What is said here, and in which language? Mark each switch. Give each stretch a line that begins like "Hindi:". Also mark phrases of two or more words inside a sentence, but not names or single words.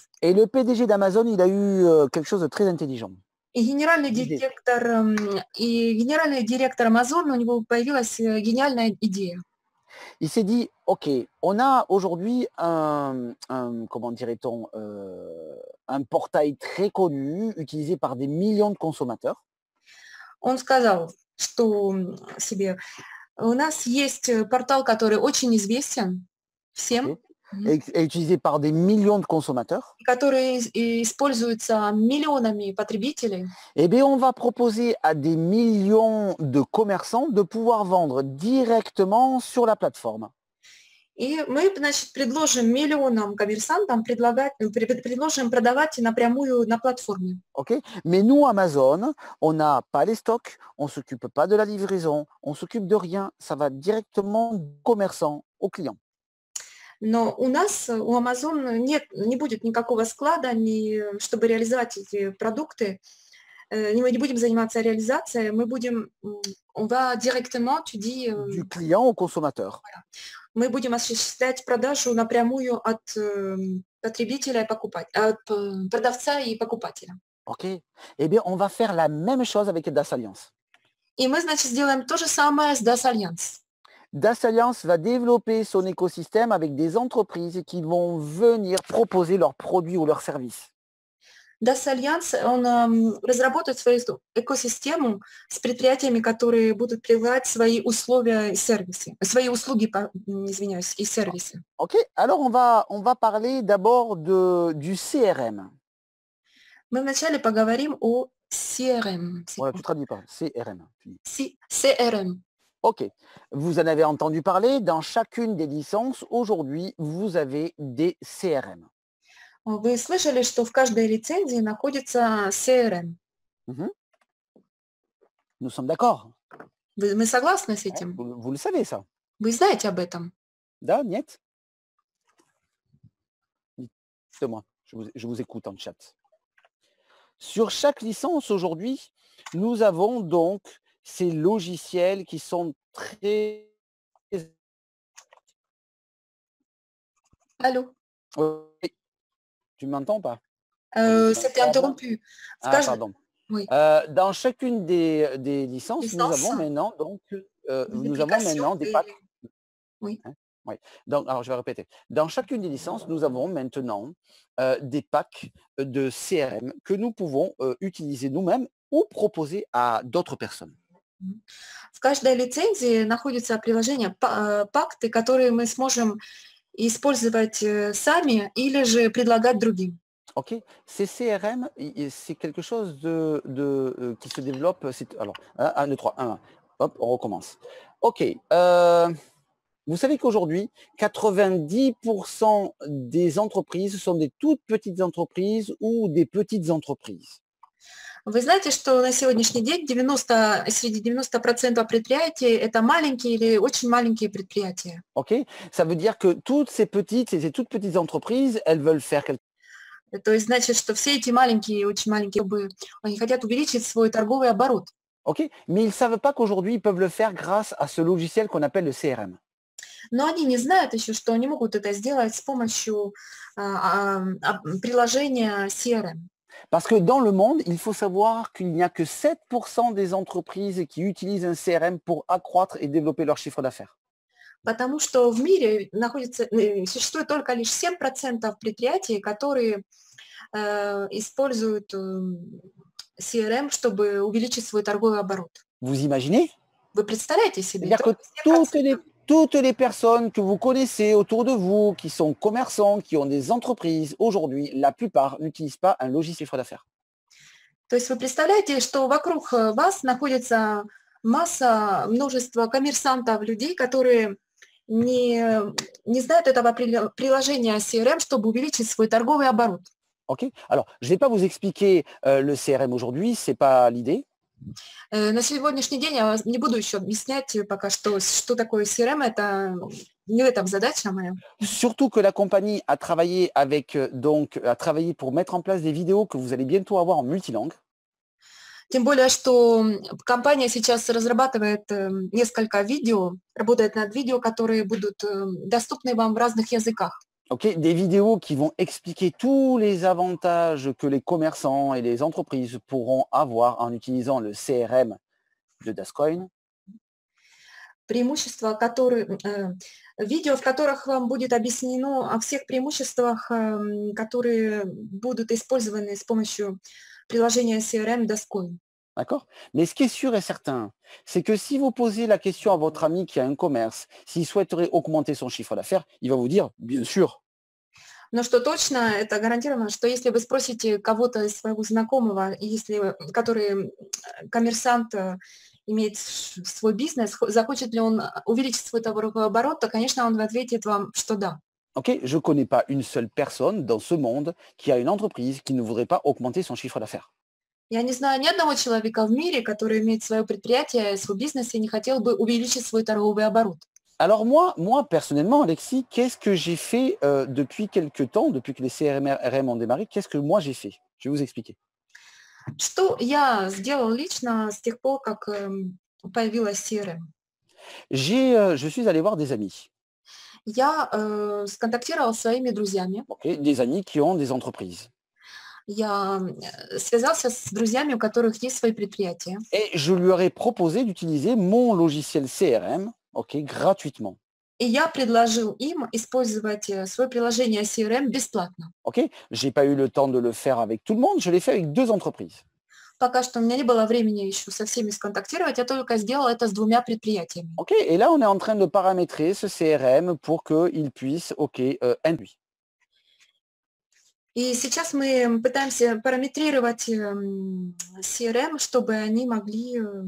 French: Et le PDG d'Amazon, il a eu, quelque chose de très intelligent.
Russian: И генеральный
French: L'idée.
Russian: директор, и генеральный директор Amazon, у него появилась гениальная идея.
French: Il s'est dit: «OK, on a aujourd'hui comment dirait-on? Un portail très connu, utilisé par des millions de consommateurs».
Russian: Он сказал, что себе, у нас есть портал, который очень известен
French: OK.
Russian: всем,
French: Et utilisé par des millions de consommateurs.
Russian: который используется миллионами потребителей.
French: Eh bien, on va proposer à des millions de commerçants de pouvoir vendre directement sur la plateforme.
Russian: И мы, значит, предложим миллионам коммерсантам предложим продавать напрямую на платформе.
French: OK? Mais nous, Amazon, on n'a pas les stocks, on ne s'occupe pas de la livraison, on s'occupe de rien. Ça va directement du commerçant au client.
Russian: Но у нас, у Amazon не будет никакого склада, чтобы реализовать эти продукты. Мы не будем заниматься реализацией,
French: on va directement, tu dis, Du client au consommateur.
Russian: мы будем осуществлять продажу напрямую от потребителя от продавца и покупателя.
French: OK? Eh bien, on va faire la même chose avec Das Alliance.
Russian: И мы, значит, сделаем то же самое с Das Alliance.
French: Das Alliance va développer son écosystème avec des entreprises qui vont venir proposer leurs produits ou leurs services.
Russian: Das Alliance, он разработает свою экосистему с предприятиями, которые будут предлагать свои условия и сервисы, свои услуги, извиняюсь, и сервисы.
French: OK, alors on va parler d'abord du CRM.
Russian: Мы вначале поговорим о CRM.
French: Voilà, tu traduis pas, CRM. CRM. OK, vous en avez entendu parler, dans chacune des licences, aujourd'hui, vous avez des CRM.
Russian: Вы слышали, что в каждой лицензии находится CRM?
French: Mmh. Nous sommes d'accord.
Russian: Мы согласны с
French: Hein,
Russian: этим?
French: vous le savez ça?
Russian: Вы знаете об этом? Да, нет?
French: Dites-moi, je vous écoute en chat. Sur chaque licence aujourd'hui, nous avons donc ces logiciels qui sont très... Allô? Oui, tu m'entends pas? C'était interrompu.
Russian: В
French: Ah,
Russian: каждой...
French: pardon. Oui. Dans chacune des licences, nous avons maintenant donc nous avons maintenant des packs. Oui. Hein, oui. Donc, alors je vais répéter. Dans chacune des licences, nous avons maintenant des packs de CRM que nous pouvons utiliser nous-mêmes ou proposer à d'autres personnes.
Russian: В каждой лицензии находятся приложения, пакты, которые мы сможем использовать сами или же предлагать другим.
French: OK. Ces CRM, c'est quelque chose qui se développe. Alors, 1, 2, 3, 1. Hop, on recommence. OK. Vous savez qu'aujourd'hui, 90% des entreprises sont des toutes petites entreprises ou des petites entreprises.
Russian: Вы знаете, что на сегодняшний день среди 90% предприятий это маленькие или очень маленькие предприятия.
French: OK? Ça veut dire que ces toutes petites entreprises, elles veulent faire quelque chose.
Russian: То есть значит, что все эти маленькие, очень маленькие, они хотят увеличить свой торговый оборот.
French: OK? Mais ils ne savent pas qu'aujourd'hui, ils peuvent le faire grâce à ce logiciel qu'on appelle le CRM.
Russian: Но они не знают еще, что они могут это сделать с помощью приложения CRM.
French: Parce que dans le monde, il faut savoir qu'il n'y a que 7% des entreprises qui utilisent un CRM pour accroître et développer leur chiffre d'affaires.
Russian: Потому что в мире существует только лишь 7% предприятий, которые используют CRM, чтобы увеличить свой торговый оборот.
French: Vous imaginez?
Russian: Вы представляете себе?
French: C'est-à-dire que toutes les personnes que vous connaissez autour de vous, qui sont commerçants, qui ont des entreprises, aujourd'hui, la plupart n'utilisent pas un logiciel chiffre d'affaires.
Russian: То есть вы представляете, что вокруг вас находится множество коммерсантов, людей, которые не, не знают этого приложения CRM, чтобы увеличить свой торговый оборот.
French: Ok. Alors, je ne vais pas vous expliquer le CRM aujourd'hui, c'est pas l'idée.
Russian: На сегодняшний день я не буду еще объяснять пока что такое CRM, это не в этом задача моя.
French: Surtout que la compagnie a travaillé a travaillé pour mettre en place des vidéos que vous allez bientôt avoir en multilangue.
Russian: Тем более, что компания сейчас разрабатывает несколько видео, работает над видео, которые будут доступны вам в разных языках.
French: Okay, des vidéos qui vont expliquer tous les avantages que les commerçants et les entreprises pourront avoir en utilisant le CRM de Dascoin.
Russian: Преимущества, видео, в которых вам будет объяснено о всех преимуществах, которые будут использованы с помощью приложения CRM Dascoin.
French: D'accord? Mais ce qui est sûr et certain, c'est que si vous posez la question à votre ami qui a un commerce, s'il souhaiterait augmenter son chiffre d'affaires, il va vous dire, bien sûr.
Russian: Но что точно, это гарантированно, что если вы спросите кого-то из своего знакомого, который коммерсант, имеет свой бизнес, захочет ли он увеличить свой товаровой оборот, то, конечно, он ответит вам, что да.
French: Okay? Je ne connais pas une seule personne dans ce monde qui a une entreprise qui ne voudrait pas augmenter son chiffre d'affaires.
Russian: Я не знаю ни одного человека в мире, который имеет свое предприятие, свой бизнес и не хотел бы увеличить свой торговый оборот.
French: Alors moi, personnellement, Alexis, qu'est-ce que j'ai fait depuis quelques temps, depuis que les CRM ont démarré, qu'est-ce que moi j'ai fait? Je vais vous expliquer.
Russian: Что я сделал лично с тех пор, как появилась CRM?
French: Je suis allé voir des amis.
Russian: Я сконтактировал с своими друзьями.
French: Okay? Des amis qui ont des entreprises.
Russian: Я связался с друзьями, у которых есть свои предприятия.
French: Et je leur ai proposé d'utiliser mon logiciel CRM, okay, gratuitement.
Russian: И я предложил им использовать свое приложение CRM бесплатно.
French: Okay? J'ai pas eu le temps de le faire avec tout le monde, je l'ai fait avec 2 entreprises.
Russian: Пока что у меня не было времени еще со всеми сконтактировать, я только сделала это с 2 предприятиями.
French: Okay? Et là, on est en train de paramétrer ce CRM pour qu'il puisse induire.
Russian: И сейчас мы пытаемся параметрировать CRM, чтобы они могли